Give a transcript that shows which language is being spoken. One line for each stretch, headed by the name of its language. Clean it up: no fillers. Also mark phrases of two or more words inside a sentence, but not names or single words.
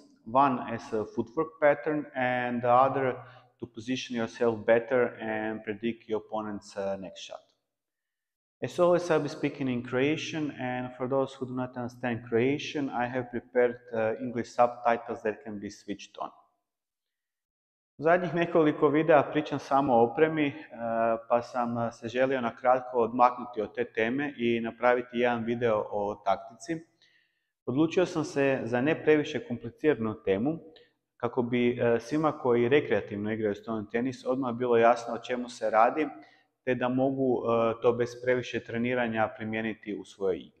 English: One as a footwork pattern and the other to position yourself better and predict your opponent's next shot. As always, I'll be speaking in Croatian, and for those who do not understand Croatian, I have prepared English subtitles that can be switched on.
Croatian: U zadnjih nekoliko videa pričam samo o opremi, pa sam se želio na kratko odmaknuti od te teme i napraviti jedan video o taktici. Odlučio sam se za ne previše kompliciranu temu, kako bi svima koji rekreativno igraju stolni tenis odmah bilo jasno o čemu se radi, te da mogu to bez previše treniranja primijeniti u svojoj igri.